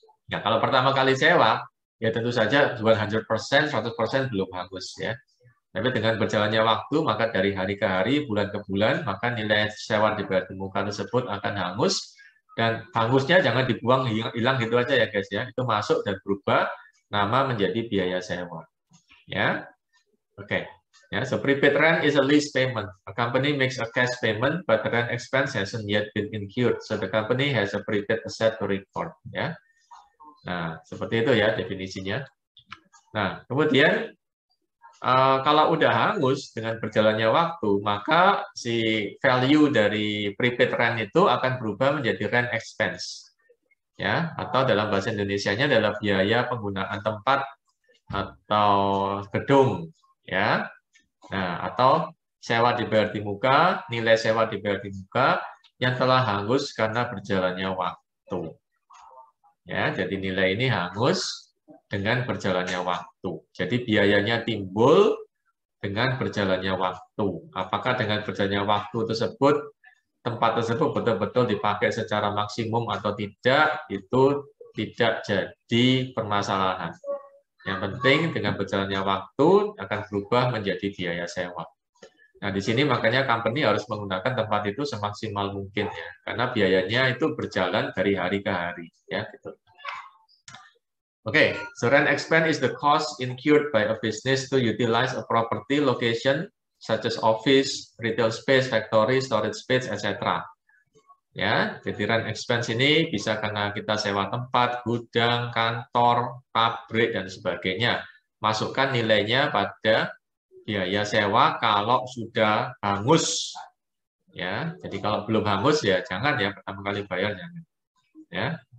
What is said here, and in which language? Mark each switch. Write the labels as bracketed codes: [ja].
[id] Ya, kalau pertama kali sewa, ya tentu saja 100%, 100% belum hangus ya. Tapi dengan berjalannya waktu, maka dari hari ke hari, bulan ke bulan, maka nilai sewa dibayar di muka tersebut akan hangus. Dan hangusnya jangan dibuang hilang gitu aja ya guys ya. Itu masuk dan berubah nama menjadi biaya sewa. Ya, oke. [en] Yeah, so prepaid rent is a lease payment. A company makes a cash payment, but the rent expense hasn't yet been incurred. So the company has a prepaid asset to record. [id] Ya, nah seperti itu ya definisinya. Nah kemudian kalau udah hangus dengan berjalannya waktu, maka si value dari prepaid rent itu akan berubah menjadi rent expense. Ya, atau dalam bahasa Indonesianya adalah biaya penggunaan tempat atau gedung. Ya. Nah, atau sewa dibayar di muka, nilai sewa dibayar di muka yang telah hangus karena berjalannya waktu. Ya, jadi nilai ini hangus dengan berjalannya waktu. Jadi biayanya timbul dengan berjalannya waktu. Apakah dengan berjalannya waktu tersebut, tempat tersebut betul-betul dipakai secara maksimum atau tidak, itu tidak jadi permasalahan. Yang penting dengan berjalannya waktu akan berubah menjadi biaya sewa. Nah, di sini makanya company harus menggunakan tempat itu semaksimal mungkin ya, karena biayanya itu berjalan dari hari ke hari ya gitu. [en] Okay, so rent expense is the cost incurred by a business to utilize a property location such as office, retail space, factory, storage space, etc. [id] Ya, jadi rent expense ini bisa karena kita sewa tempat, gudang, kantor, pabrik dan sebagainya. Masukkan nilainya pada biaya sewa kalau sudah hangus. Ya, jadi kalau belum hangus ya jangan ya pertama kali bayarnya. Ya.